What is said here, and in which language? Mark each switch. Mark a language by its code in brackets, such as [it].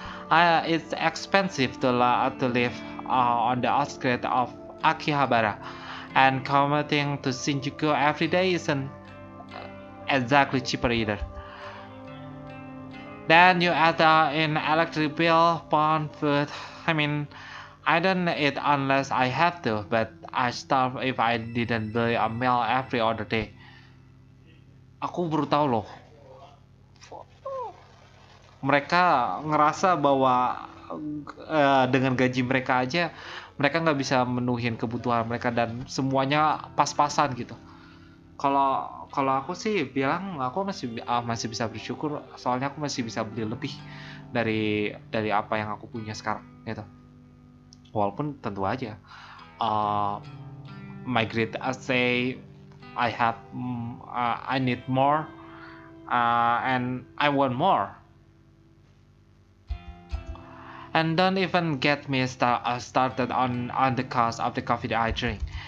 [en] It's expensive to live on the outskirts of Akihabara, and commuting to Shinjuku every day isn't exactly cheaper either. Then you add in electric bill, pawn, food. I mean, I don't eat unless I have to, but I starve if I didn't buy a meal every other day. [id] Aku baru tahu loh. Mereka ngerasa bahwa dengan gaji mereka aja mereka nggak bisa menuhin kebutuhan mereka dan semuanya pas-pasan gitu. Kalau aku sih bilang aku masih bisa bersyukur soalnya aku masih bisa beli lebih dari apa yang aku punya sekarang gitu. Walaupun tentu aja [en] my great say I need more and I want more. And don't even get me started on the cost of the coffee that I drink.